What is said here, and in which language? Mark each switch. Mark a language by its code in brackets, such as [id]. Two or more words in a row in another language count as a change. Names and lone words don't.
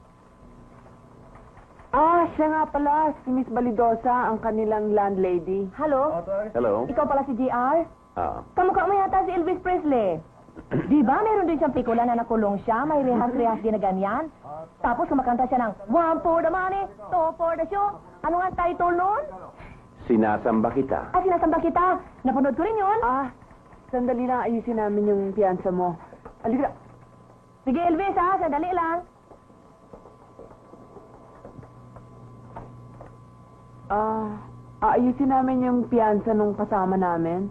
[tl] Siya nga pala, si Miss Balidosa, ang kanilang landlady. Hello? Hello? Ikaw pala si JR? Kamukha mo yata si Elvis Presley. Di ba meron din siyang pikula na nakulong siya, may rehas-rehas din na ganyan? Tapos kumakanta siya ng [en] one for the money, two for the show. [tl] Ano nga ang title nun? Sinasamba kita. Sinasamba kita. Napanood ko rin yun. Sandali lang ayusin namin yung piyansa mo. Halika. Sige, Elvis, ha? Sandali lang. Aayusin namin yung piyansa nung kasama namin.